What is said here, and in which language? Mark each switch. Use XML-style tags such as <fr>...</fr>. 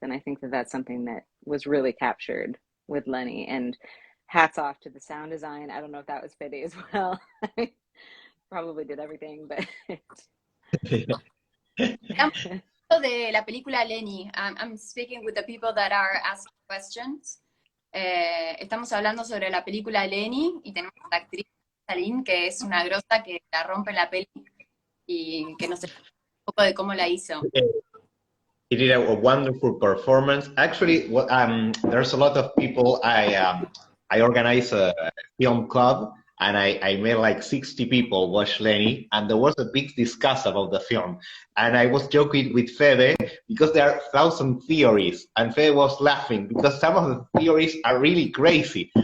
<en>And I think that that's something that was really captured with Leni. And hats off to the sound design. I don't know if that was Fede as well. Probably did everything, but</en> <es>de la película Leni.</es> <en>I'm speaking with the people that are asking questions.</en> <es>Estamos hablando sobre la película Leni y tenemos a la actriz Ailin, que es una grosa que la rompe la peli y que nos explica un poco de cómo la hizo.</es> <en>He did a wonderful performance. Actually, there's a lot of people. I organize a film club, and I made like 60 people watch Leni, and there was a big discuss about the film. And I was joking with Fede because there are 1,000 theories, and Fede was laughing because some of the theories are really crazy.</en>